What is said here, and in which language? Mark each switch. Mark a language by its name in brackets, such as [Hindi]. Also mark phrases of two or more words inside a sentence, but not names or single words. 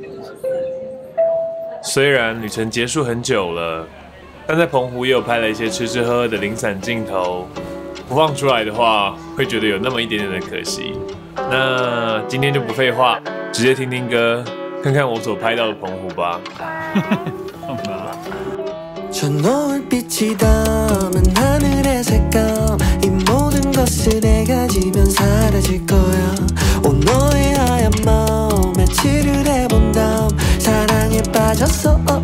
[Chinese] 虽然旅程结束很久了，但在澎湖也有拍了一些吃吃喝喝的零散镜头，不放出来的话，会觉得有那么一点点的可惜。那今天就不废话，直接听听歌，看看我所拍到的澎湖吧。 [Korean] 저 노을빛이 담은 하늘의 색감 이 모든 것을 내가 지면 사라질 거야 오 너의 하얀 마음 며칠을 해본 다음 사랑에 빠졌어